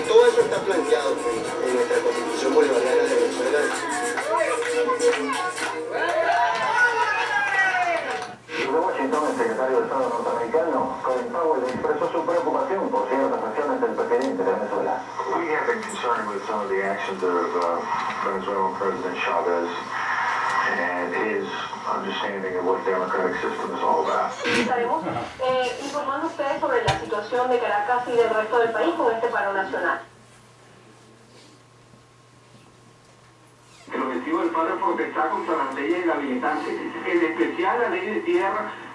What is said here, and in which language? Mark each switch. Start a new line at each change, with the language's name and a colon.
Spanish: Todo eso está planteado en nuestra Constitución Bolivariana de Venezuela. Desde Washington, el secretario de Estado norteamericano, Colin Powell, expresó su preocupación por ciertas acciones del presidente de Venezuela.
English: We have been concerned with some of the actions of Venezuelan President Chavez and his understanding of what democratic system is all about.
Spanish: Estaremos informando a ustedes sobre la situación de Caracas y del resto del país con este paro nacional. El objetivo del paro es protestar contra las leyes inhabilitantes, en especial la ley de tierra.